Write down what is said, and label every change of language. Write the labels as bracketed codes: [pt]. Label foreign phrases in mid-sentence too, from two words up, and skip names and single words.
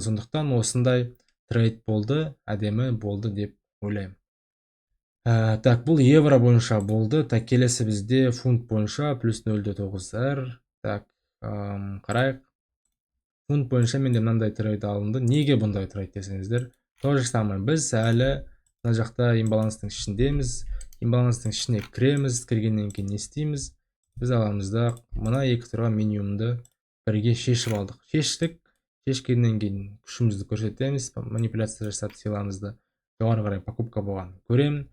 [kk] Сондықтан осындай трейд болды, әдемі болды деп ойлаймын. Так, бұл евро бойынша болды. Так, келесі бізде фунт бойынша плюс 0,9R. Так, қарайық. Фунт бойынша менде мынандай трейд алынды. Неге бұндай трейд десеңіздер? [ru] То же самое. [kk] Біз әлі мына жақта имбаланстың ішіндеміз. Имбаланстың ішіне кіреміз, кіргеннен кейін не істейміз? Біз аламыз да мына екі тұрған минимумды бірге шешіп алдық. Шешкеннен кейін күшімізді көрсетеміз, манипуляция жасап сыйламызды жоғары қарай покупка болған көремін.